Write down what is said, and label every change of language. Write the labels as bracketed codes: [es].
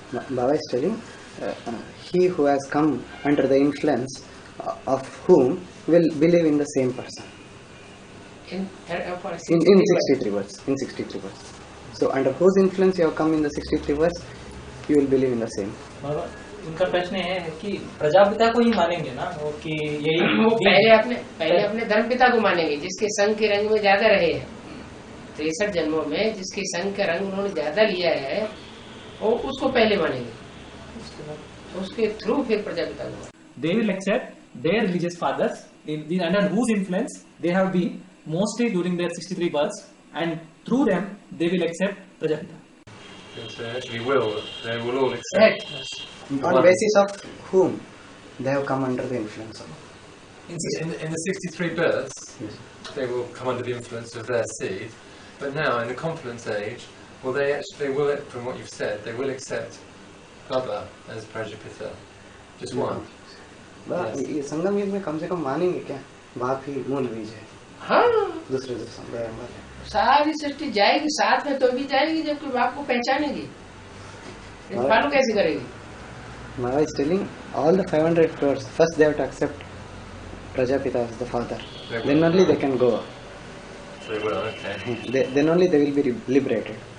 [en] Baba is telling he who has come under the influence of whom will believe in the same person. In 63 verse. In 63 verse. So under whose influence you have come in the 63 verse, you will believe in the same. [hi] बाबा उनका प्रश्न है कि प्रजापिता को ही मानेंगे ना, वो कि यही वो पहले अपने धर्म पिता को मानेंगे जिसके संग के रंग में ज्यादा रहे हैं। 63 जन्मों में जिसके संग का रंग उन्होंने ज्यादा लिया है वो उसको पहले मानेंगे, उसके थ्रू फिर प्रजापिता को। [en] They will accept their religious fathers under whose influence they have been mostly during their 63 births, and through them they will accept Prajapita. Yes, they will all accept. On basis of whom they have come under the influence of? In the 63 births, yes, they will come under the influence of their seed, but now in the confluence age, well, they will, from what you've said, they will accept Baba as Prajapita. Just one. [hi] ये संगम युग में कम से कम मानेंगे क्या बाप ही मूल बीज है? हाँ, दूसरे संप्रदाय वाले सारी सृष्टि जाएगी साथ में, तो भी जाएगी जबकि बाप को पहचानेगी। फॉलो कैसे करेगी? [en] Baba is telling all the 500 crores first they have to accept Prajapita as the father, then only they can go. They will, okay. Then only they will be liberated.